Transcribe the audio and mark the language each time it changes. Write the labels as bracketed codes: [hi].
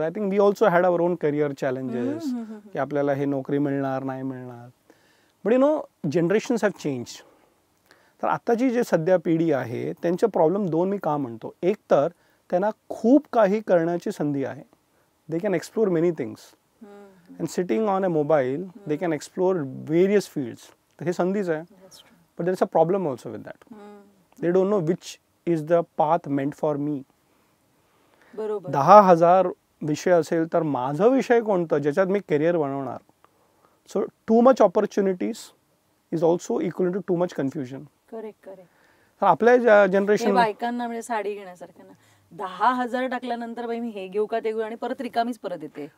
[en] I think we also had our own career challenges, [mr] की आपल्याला हे नोकरी मिळणार नाही मिळणार. [en] But generations have change. [mr] तर आत्ताची जे सध्या पिढी आहे त्यांचे प्रॉब्लेम 2 मी का म्हणतो. एक तर त्यांना खूप काही करण्याची संधी आहे. [en] They can explore many things. And sitting on a mobile, they can explore various fields. [mr] तर हे संधीच आहे. [en] But there is a problem also with that. They don't know which is the path meant for me. [mr] बरोबर. 10,000 विषय असेल तर माझा विषय कोणता ज्याच्यात मी करिअर बनवणार. [en] So too much opportunities is also equal to much confusion. Correct. [mr] तर आपल्या जनरेशन बायकांना म्हणजे साडी घेण्यासारखं ना, 10,000 टाकल्यानंतर बाई मी हे घेऊ का ते घेऊ, आणि परत रिकामीच परत येते.